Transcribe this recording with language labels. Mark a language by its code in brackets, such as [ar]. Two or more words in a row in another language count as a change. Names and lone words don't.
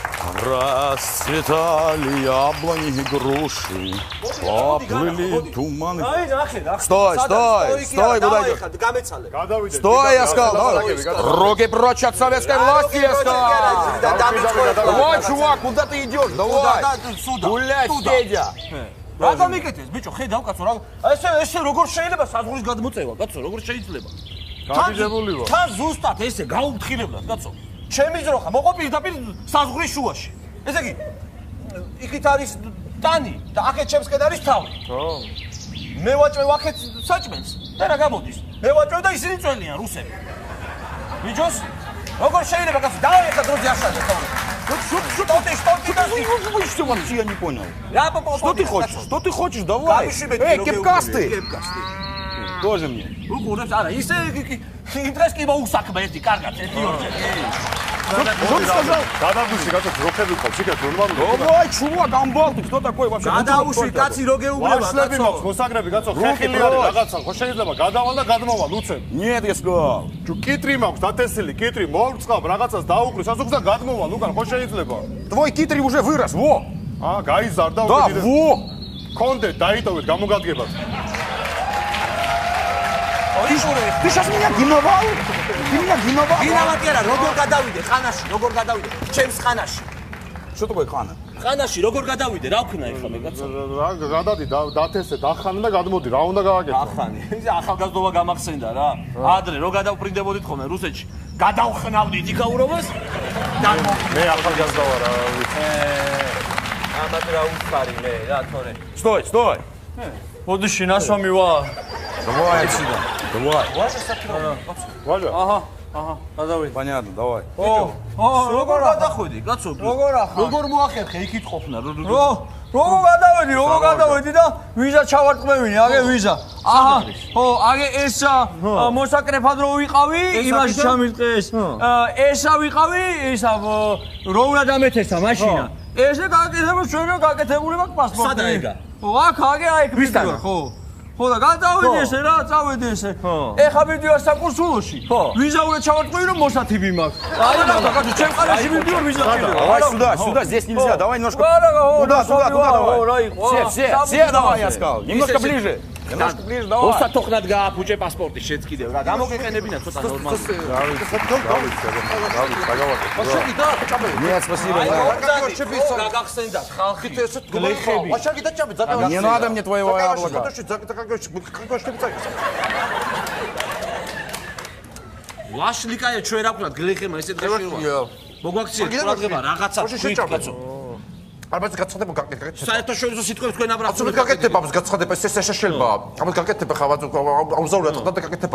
[ru] Расцветали яблони и груши, поплыли туманы. Стой, куда идешь? Стой, я сказал, руки прочь от советской власти, я сказал. Давай, чувак, куда ты идешь? Давай, гуляй, Федя. [ka] Рада მიკეთეს, ბიჭო, ხედავ კაცო, რა. ესე როგორ შეიძლება საზღვრის გადმოწევა, კაცო, როგორ შეიძლება? გაგიჟებული ვარ. თან ზუსტად ესე გაუფრთხილებლად, კაცო. ჩემი ძრო ხა, მოყვა პირდაპირ საზღვრის შუაში. ესე იგი, იქით არის ტანი და აქეთ ჩემს კეთ არის თავი. ხო. მე ვაჭვევ აქეთ საჭმელს და რა გამოდის? მე ვაჭვევ და ისინი წველიან რუსები. ბიჭოს, როგორ შეიძლება კაცო, დავაი ახლა დროზე აშალე თავი. [ru] Что ты вообще Я не понял. Что ты хочешь? Что ты хочешь? Давай. Эй, кепкасты. Тоже мне. [ka] უყურებს არა ისე ინტერეს კი მოუსაქმე ერთი კარგად ერთი ორჯერ [ru] Что ты сказал? [ka] გადაგვიში კაცო როქები ყავს იქ ნორმალურად [ru] Давай, чувак, амбалты, кто такой вообще? [ka] გადაუშვი კაცი რო გეუბნება ვაშლები მაქვს მოსაგრები კაცო ხეხილი არის რაღაცა ხო შეიძლება გადავალ და გადმოვალ უცებ [ru] Нет, я сказал. [ka] თუ კიტრი მაქვს დათესილი კიტრი მოვწყავ რაღაცას დაუყრი საზოგს და გადმოვალ უკან ხო შეიძლება [ru] Твой китрий уже вырос, во. [ka] გაიზარდა [ru] Да, [ka] უკიდე [ru] во. [ka] კონდე დაიტოვეთ გამოგადგებას [ru] Ты сейчас меня гиновал? Ты меня гиновал? [ka] გინავატი არა როგორ გადავიდე ხანაში როგორ გადავიდე ჩემს ხანაში [ru] Что такое хана? [ka] ხანაში როგორ გადავიდე რა ვქნა ეხლა მე კაცო რა გადადი დათესე დახანი და გადმოდი რა უნდა გააკეთო ახანი ისე ახალგაზრდობა გამახსენდა რა ადრე რო გადავპრინდებოდით ხოლმე რუსეთში გადავხნავდით იქაურობას და მე ახალგაზრდა ვარ რა ამათ რა უხარი მე რა თორე [ru] Стой. [ka] მოდიში ნასვამი ვარ [ru] Давай отсюда. Давай. [ka] ვაჟა აჰა გადავიდე [ru] Понятно, давай. [ka] როგორ გადახვედი კაცო როგორ მოახერხე იქით ყოფნა როგორ გადავედი და ვიზა ჩავარტყმევინე აგე ვიზა აჰა ხო აგე ეს მოსაკრეფად რო ვიყავი იმაში ჩამიტყეს ესა ვიყავი ისა რო უნდა დამეთესა მაშინა ესე გაკეთება ჩვენო გაკეთებული მაქვს პასპორტი სადა ეგა ხო აქ აგე აი ქრისტიანა ხო და გადავედი ესე რა წავედი ესე ეხა მიდივარ საკურსულოში ვიზა უნდა ჩავარტყმევი რომ მოსათიბი მაქვს არა კაცო ჩემ ყანაში მიდივარ ვიზა [ru] Давай сюда, здесь нельзя. Давай немножко. Куда, давай. Все, давай, я сказал. Немножко ближе. Немножко ближе, давай. [ka] ოსათოხნად გააფუჭე პასპორტი შეც კიდევ რა გამოგეყენებინა ცოტა ნორმალურად [ru] Нет, спасибо. [ka] რა გახსენდა ხალხი გლეხები [ru] Не надо мне твоего яблока. [ka] ვაშლიკაია ჩვენ რა ვქნათ გლეხებმა ესეთ გაშიოლა მოგვაქციეთ ყურადღება რაღაცა თქვით კაცო ალბათ გაცხადება გაკეთეთ. საერთაშორისო სიტყვებს თქვენ აბრაყურებთ. აბსოლუტურად გაკეთება, გაცხადება ეს შეიძლება. აბა გაკეთება ხავად აუზაურად და გაკეთება.